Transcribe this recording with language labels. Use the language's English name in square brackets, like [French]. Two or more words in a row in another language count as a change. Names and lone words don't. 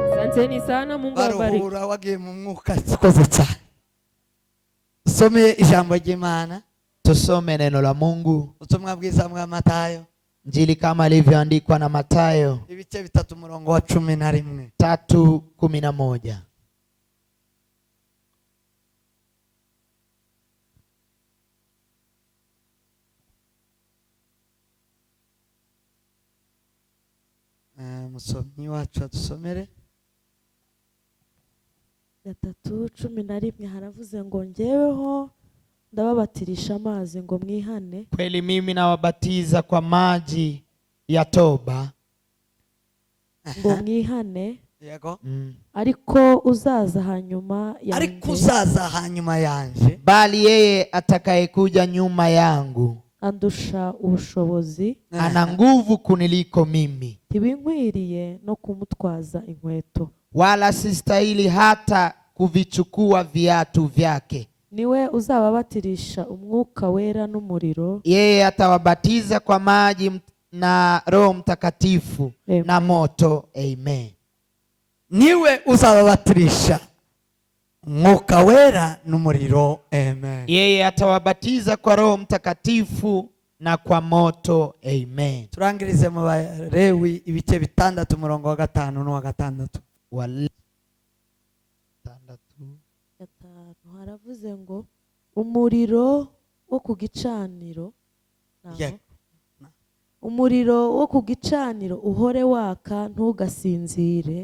[Swahili] Asanteni sana, Mungu awabariki. [Kinyarwanda] baruhura wagiye mu mwuka sikoze cyane. Some ijambo ry'Imana. [Swahili] Tusome neno la Mungu. [Kinyarwanda] Ubutumwa bwiza bwa Matayo [Swahili] Injili kama ilivyoandikwa na Mathayo [Kinyarwanda] ibice 3 umurongo wa 11. 3:11. Musomyi wacu adusomere. 3:11 haravuze ngo njyeweho ndababatirisha amazi ngo mwihane. [Swahili] Kweli mimi nawabatiza kwa maji ya toba [Kinyarwanda] Ngo mwihane. Yego. Ariko uzaza hanyuma Ariko uzaza hanyuma yanje, [Swahili] bali yeye atakayekuja nyuma yangu [Kinyarwanda] andusha ubushobozi, [Swahili] ana nguvu kuniliko mimi, [Kinyarwanda] ntibinkwiriye no kumutwaza inkweto. [Swahili] wala sistahili hata kuvichukua viatu vyake. [Kinyarwanda] Niwe uzababatirisha umwuka wera n'umuriro. [Swahili] Yeye atawabatiza kwa maji na Roho Mtakatifu na moto. Amen. [Kinyarwanda] niwe uzababatirisha umwuka wera n'umuriro. Amen. [Swahili] Yeye atawabatiza kwa Roho Mtakatifu na kwa moto. Amen. [Kinyarwanda] Turangirize mu Balewi ibice 6 umurongo wa 5 n'uwa 6. Haravuze ngo umuriro wo ku gicaniro, umuriro wo ku gicaniro uhore waka ntugasinzire.